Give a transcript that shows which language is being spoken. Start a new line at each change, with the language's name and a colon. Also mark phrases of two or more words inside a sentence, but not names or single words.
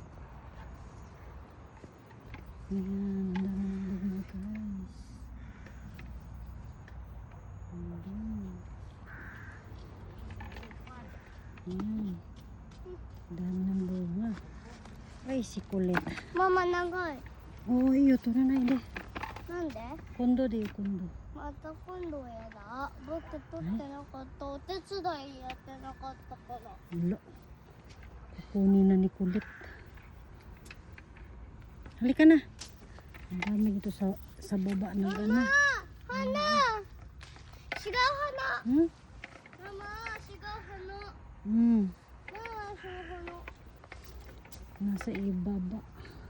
Filipino: Ayan, ang dami ng bunga guys. Ayan. Ang dami ng bunga. Ay, si kulit. Mama,
Japanese: 長い。
Filipino: Oh, iyo, ito na na, hindi.
Japanese: なんで今度で、今度. また今度やだ。だって取ってなかった。お手伝いやってなかったから。
Filipino: Wala. Kukunin na ni kulit. Halika na. Ang dami dito sa baba ng gana.
Japanese: 花違う花 Hmm? ママ違う花 Hmm. ママその花
Filipino: Nasa ibaba.